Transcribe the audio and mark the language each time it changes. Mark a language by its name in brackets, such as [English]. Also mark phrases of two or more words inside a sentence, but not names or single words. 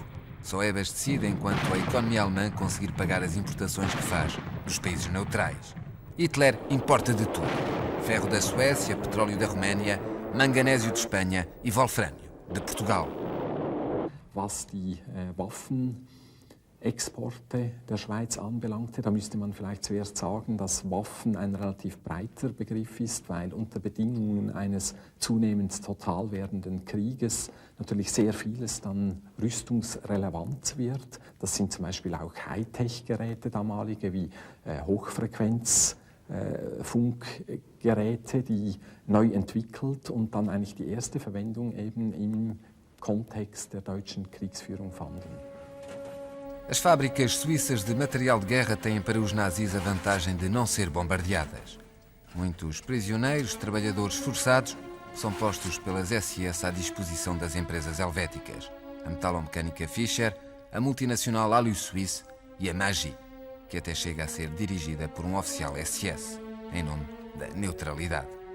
[Portuguese] Só é abastecida enquanto a economia alemã conseguir pagar as importações que faz dos países neutrais. Hitler importa de tudo. Ferro da Suécia, petróleo da Roménia, manganésio de Espanha e wolfrânio de Portugal. [German] Was die Waffenexporte der Schweiz anbelangte, da müsste man vielleicht zuerst sagen, dass Waffen ein relativ breiter Begriff ist, weil unter Bedingungen eines zunehmend total werdenden Krieges natürlich sehr vieles dann rüstungsrelevant wird. Das sind zum Beispiel auch Hightech-Geräte damalige wie Hochfrequenz-Funkgeräte, die neu entwickelt und dann eigentlich die erste Verwendung eben im Kontext der deutschen Kriegsführung fanden. [Portuguese] As fábricas suíças de material de guerra têm para os nazis a vantagem de não ser bombardeadas. Muitos prisioneiros, trabalhadores forçados, são postos pelas SS à disposição das empresas helvéticas, a metalomecânica Fischer, a multinacional Alu Suisse e a Magie, que até chega a ser dirigida por um oficial SS, em nome da neutralidade.